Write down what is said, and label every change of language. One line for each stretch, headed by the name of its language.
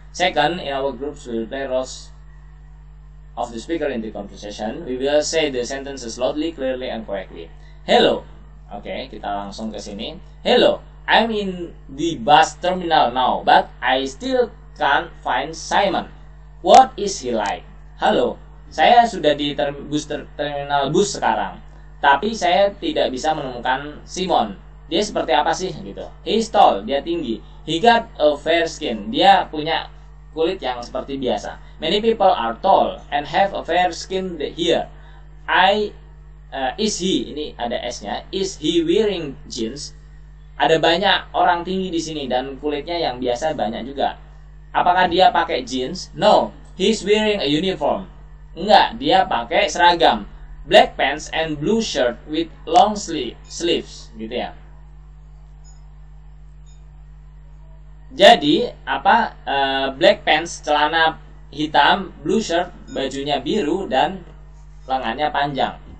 English: Second, in our groups we will play roles of the speaker in the conversation. We will say the sentences loudly, clearly, and correctly. Hello.
Indonesian: Oke, kita langsung ke sini.
English: Hello, I'm in the bus terminal now, but I still can't find Simon. What is he like?
Indonesian: Halo, saya sudah di terminal bus sekarang, tapi saya tidak bisa menemukan Simon. Dia seperti apa sih gitu?
English: He's tall,
Indonesian: dia tinggi.
English: He got a fair skin,
Indonesian: dia punya kulit yang seperti biasa.
English: Many people are tall and have a fair skin here. Is he,
Indonesian: ini ada S-nya,
English: is he wearing jeans?
Indonesian: Ada banyak orang tinggi di sini dan kulitnya yang biasa banyak juga. Apakah dia pakai jeans?
English: No, he's wearing a uniform.
Indonesian: Enggak, dia pakai seragam.
English: Black pants and blue shirt with long sleeves,
Indonesian: gitu ya. Jadi
English: black pants,
Indonesian: celana hitam,
English: blue shirt,
Indonesian: bajunya biru dan lengannya panjang.